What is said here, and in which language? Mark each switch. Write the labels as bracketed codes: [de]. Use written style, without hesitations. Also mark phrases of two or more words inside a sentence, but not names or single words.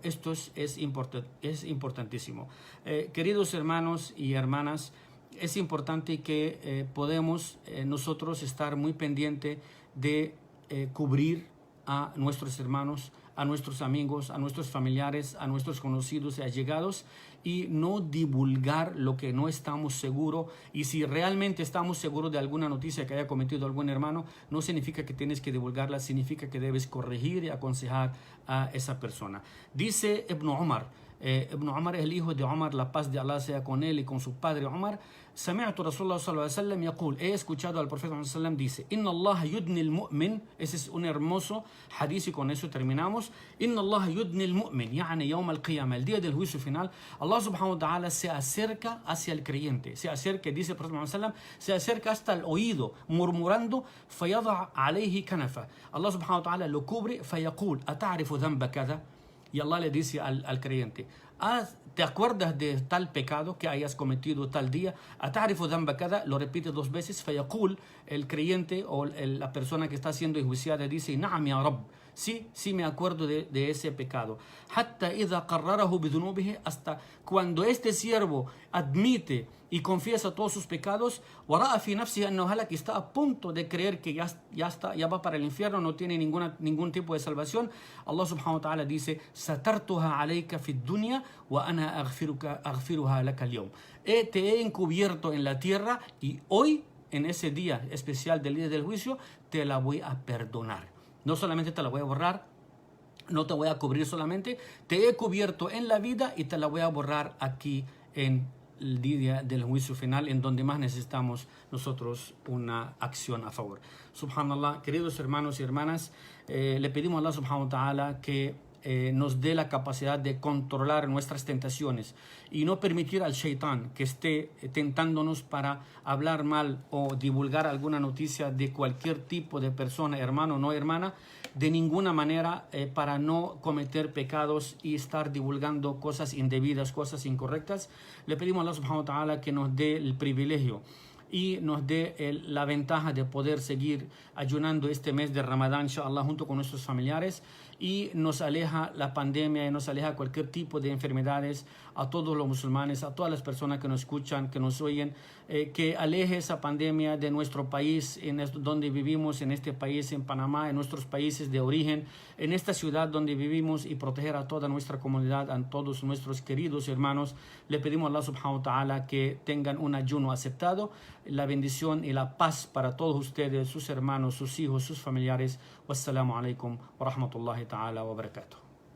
[es] Esto es importantísimo. Queridos hermanos y hermanas, es importante que podemos nosotros estar muy pendientes de cubrir a nuestros hermanos, a nuestros amigos, a nuestros familiares, a nuestros conocidos y allegados, y no divulgar lo que no estamos seguros. Y si realmente estamos seguros de alguna noticia que haya cometido algún hermano, no significa que tienes que divulgarla, significa que debes corregir y aconsejar a esa persona. Dice Ibn Umar, Ibn Umar es el hijo de Umar, la paz de Allah sea con él y con su padre Umar. [ar] سمعت رسول الله صلى الله عليه وسلم يقول, [es] he escuchado al profeta [ar] صلى الله عليه وسلم [es] dice: [ar] إن الله يدني المؤمن. [es] Ese es un hermoso hadith y con eso terminamos. [ar] إن الله يدني المؤمن, يعني يوم القيامة, [es] el día del juicio final, [ar] الله سبحانه وتعالى [es] se acerca hacia el creyente, se acerca, dice el profeta [ar] صلى الله عليه وسلم, [es] se acerca hasta el oído murmurando: [ar] فيضع عليه كنفه. الله سبحانه وتعالى [es] lo cubre, [ar] فيقول: أتعرف ذنب كذا. [es] Y Allah le dice al creyente: ¿te acuerdas de tal pecado que hayas cometido tal día? [ar] أتعرف ذنب كذا, [es] lo repite 2 veces. فيقول, el creyente o la persona que está siendo enjuiciada dice: [ar] نعم يا رب, [es] sí me acuerdo de ese pecado. [ar] حتى إذا قرره بذنوبه, [es] hasta cuando este siervo admite y confiesa todos sus pecados, [ar] ورأى في نفسه أنه هلك, [es] está a punto de creer que ya va para el infierno, no tiene ningún tipo de salvación, [ar] الله سبحانه وتعالى [es] dice: [ar] سترتها عليك في الدنيا وأنا أغفرها لك اليوم. [es] Te he encubierto en la tierra y hoy, en ese día especial del día del juicio, te la voy a perdonar. No solamente te la voy a borrar, no te voy a cubrir solamente, te he cubierto en la vida y te la voy a borrar aquí en el día del juicio final, en donde más necesitamos nosotros una acción a favor. Subhanallah, queridos hermanos y hermanas, le pedimos a [ar] الله سبحانه وتعالى [es] que nos dé la capacidad de controlar nuestras tentaciones y no permitir al Shaitán que esté tentándonos para hablar mal o divulgar alguna noticia de cualquier tipo de persona, hermano o no hermana, de ninguna manera, para no cometer pecados y estar divulgando cosas indebidas, cosas incorrectas. Le pedimos a [ar] الله سبحانه وتعالى [es] que nos dé el privilegio y nos dé la ventaja de poder seguir ayunando este mes de Ramadán, inshallah, junto con nuestros familiares, y nos aleja la pandemia y nos aleja cualquier tipo de enfermedades a todos los musulmanes, a todas las personas que nos escuchan, que nos oyen, que aleje esa pandemia de nuestro país, donde vivimos, en este país, en Panamá, en nuestros países de origen, en esta ciudad donde vivimos, y proteger a toda nuestra comunidad, a todos nuestros queridos hermanos. Le pedimos a [ar] الله سبحانه وتعالى [es] que tengan un ayuno aceptado, la bendición y la paz para todos ustedes, sus hermanos, sus hijos, sus familiares. [ar] والسلام عليكم ورحمة الله تعالى وبركاته.